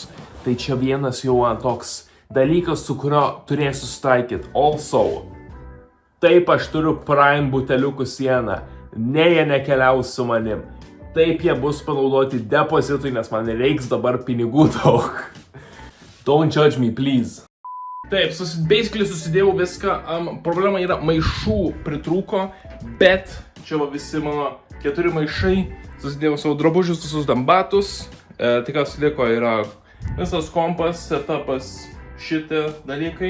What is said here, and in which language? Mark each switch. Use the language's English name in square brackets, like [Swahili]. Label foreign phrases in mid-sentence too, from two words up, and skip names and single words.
[Lithuanian] Tai čia vienas jau toks dalykas, su kurio turėsiu susitaikyti. Also, taip aš turiu Prime buteliukų sieną. Ne, jie nekeliaus su manim. Taip jie bus panaudoti depozitui, nes man reiks dabar pinigų daug. [English] Don't judge me, please. [Lithuanian] Taip, basically susidėjau viską, problema yra maišų pritrūko, bet čia va visi mano 4 maišai, susidėjau savo drabužius, visus dambatus, tai kas liko yra visas kompas, setupas, šitie dalykai.